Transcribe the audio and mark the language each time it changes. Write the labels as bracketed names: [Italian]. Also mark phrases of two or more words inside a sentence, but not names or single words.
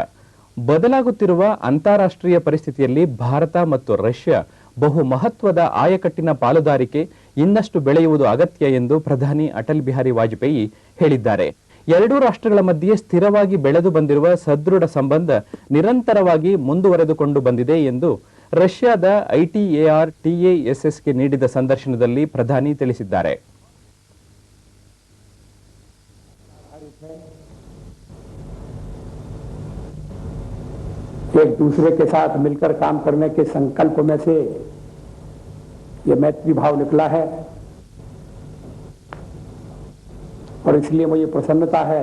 [Kannada] ಬದಲಾಗುತ್ತಿರುವ ಅಂತಾರಾಷ್ಟ್ರೀಯ ಪರಿಸ್ಥಿತಿಯಲ್ಲಿ ಭಾರತ ಮತ್ತು ರಷ್ಯಾ ಬಹು ಮಹತ್ವದ ಆಯಕಟ್ಟಿನ ಪಾಲುದಾರಿಕೆ ಇನ್ನಷ್ಟು ಬೆಳೆಯುವುದು ಅಗತ್ಯ ಎಂದು ಪ್ರಧಾನಿ ಅಟಲ್ ಬಿಹಾರಿ ವಾಜಪೇಯಿ ಹೇಳಿದ್ದಾರೆ. ಎರಡೂ ರಾಷ್ಟ್ರಗಳ ಮಧ್ಯೆ ಸ್ಥಿರವಾಗಿ ಬೆಳೆದು ಬಂದಿರುವ ಸದೃಢ ಸಂಬಂಧ ನಿರಂತರವಾಗಿ ಮುಂದುವರೆದುಕೊಂಡು ಬಂದಿದೆ ಎಂದು ರಷ್ಯಾದ ITAR TASSಗೆ ನೀಡಿದ ಸಂದರ್ಶನದಲ್ಲಿ ಪ್ರಧಾನಿ ತಿಳಿಸಿದ್ದಾರೆ. [Hindi] एक दूसरे के साथ मिलकर काम करने के संकल्प में से ये मैत्री भाव निकला है और इसलिए मुझे प्रसन्नता है।